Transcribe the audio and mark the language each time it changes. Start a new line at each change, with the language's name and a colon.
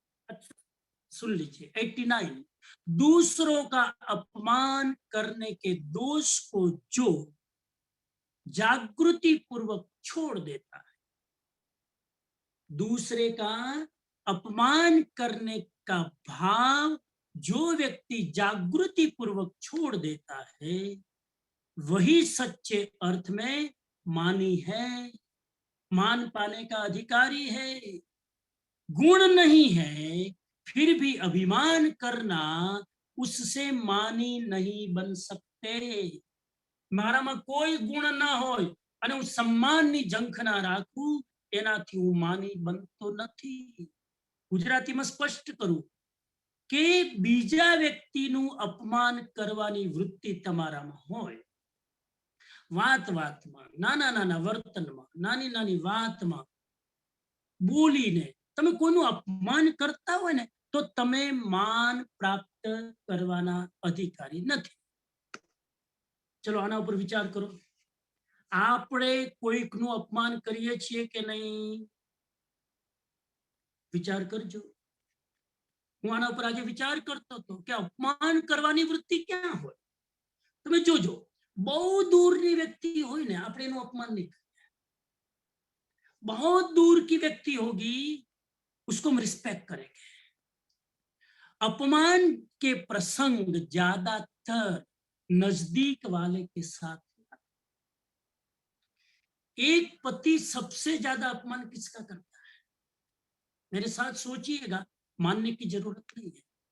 Hindi: अच्छा सुन लीजिए 89, दूसरों का अपमान करने के दोष को जो जागृति पूर्वक छोड़ देता है, दूसरे का अपमान करने का भाव जो व्यक्ति जागृति पूर्वक छोड़ देता है, वही सच्चे अर्थ में मानी है, मान पाने का अधिकारी है। गुण नहीं है फिर भी अभिमान करना, उससे मानी नहीं बन सकते।
Gujarati: મારામાં કોઈ ગુણ ના હોય અને હું સન્માનની ઝંખ ના રાખું, એનાથી હું માની બનતો નથી. ગુજરાતીમાં સ્પષ્ટ કરું કે બીજા વ્યક્તિનું અપમાન કરવાની વૃત્તિ તમારામાં હોય, વાત વાતમાં, નાના નાના વર્તનમાં, નાની નાની વાતમાં બોલીને તમે કોઈનું અપમાન કરતા હોય ને, તો તમે માન પ્રાપ્ત કરવાના અધિકારી નથી. चलो आना ऊपर विचार करो, आपणे कोईकનું अपमान કરીએ છીએ કે નહીં? વિચાર કરજો. હું આના ઉપર આજે વિચાર કરતો હતો કે અપમાન કરવાની વૃત્તિ ક્યાં હોય. તમે જોજો, બહુ દૂરની વ્યક્તિ હોય ને, આપણે એનું અપમાન નહીં કરીએ.
Hindi: बहुत दूर की व्यक्ति होगी, उसको हम रिस्पेक्ट करेंगे. अपमान के प्रसंग ज्यादातर नजदीक वाले के साथ. एक पति सबसे ज्यादा अपमान किसका करता है? मेरे साथ सोचिएगा, मानने की जरूरत नहीं है.